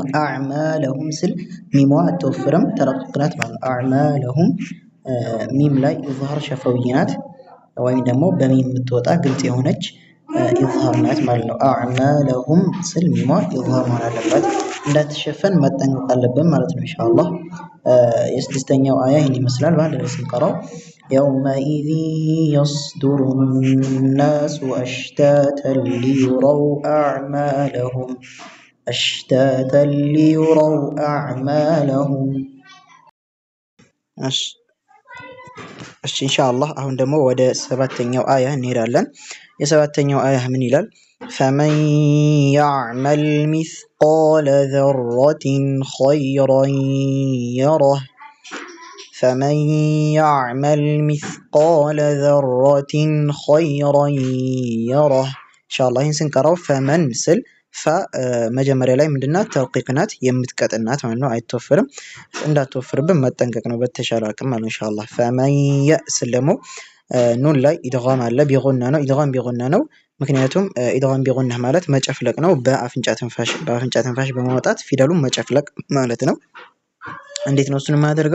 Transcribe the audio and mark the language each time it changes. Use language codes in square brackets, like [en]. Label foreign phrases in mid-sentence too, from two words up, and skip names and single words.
[am] አዕማለሁም ስል ሚሟ አትወፍርም ተረቂቅ ናት ማለት ነው። አዕማለሁም ሚም ላይ [ar] إظهار شفوي [am] ናት ወይም ደግሞ በሚም የምትወጣ ግልጽ የሆነች ኢዝሃር ናት ማለት ነው። አዕማለሁም ስል ሚሟ ኢዝሃር መሆን አለበት እንዳትሸፈን መጠንቀቅ አለብን ማለት ነው ኢንሻአላህ። የስድስተኛው አያ ይህን ይመስላል። በአንድ ላይ ስንቀራው [ar] يومئذ يصدر الناس أشتاتا ليروا أعمالهم إن شاء الله [am] አሁን ደግሞ ወደ ሰባተኛው አያ እንሄዳለን። የሰባተኛው አያ ምን ይላል? [ar] فمن يعمل مثقال ذرة خيرا يره فمن يعمل مثقال ذرة خيرا يره إن شاء الله [am] ስንቀራው ፈመን ስል መጀመሪያ ላይ ምንድናት ተርቂቅናት የምትቀጥናት ማለት ነው። አይተወፍርም፣ እንዳትወፍርብን መጠንቀቅ ነው በተሻለ አቅም ማለት ነው። ኢንሻአላህ ፈመን ስል ደግሞ ኑን ላይ ኢድጋም አለ። ቢጉና ነው [ar] إدغام بغنة [am] ነው። ምክንያቱም [ar] إدغام بغنة [am] ማለት መጨፍለቅ ነው። በአፍንጫ ትንፋሽ በማውጣት ፊደሉን መጨፍለቅ ማለት ነው። እንዴት ነው እሱን የማደርገው?